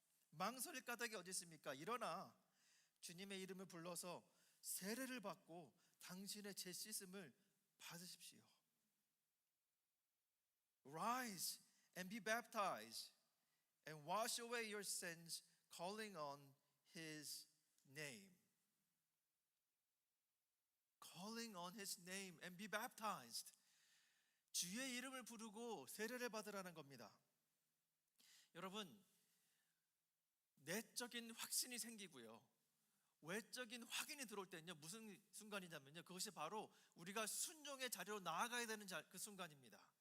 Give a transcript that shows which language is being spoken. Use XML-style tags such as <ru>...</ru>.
<ko>망설일 까닭이 어디 있습니까? 일어나 주님의 이름을 불러서 세례를 받고 당신의 죄 씻음을 받으십시오.</ko> <en>Rise and be baptized and wash away your sins, calling on His name. Calling on His name and be baptized.</en> <ko>주의 이름을 부르고 세례를 받으라는 겁니다. 여러분, 내적인 확신이 생기고요, 외적인 확인이 들어올 때는요, 무슨 순간이냐면요, 그것이 바로 우리가 순종의 자리로 나아가야 되는 그 순간입니다.</ko>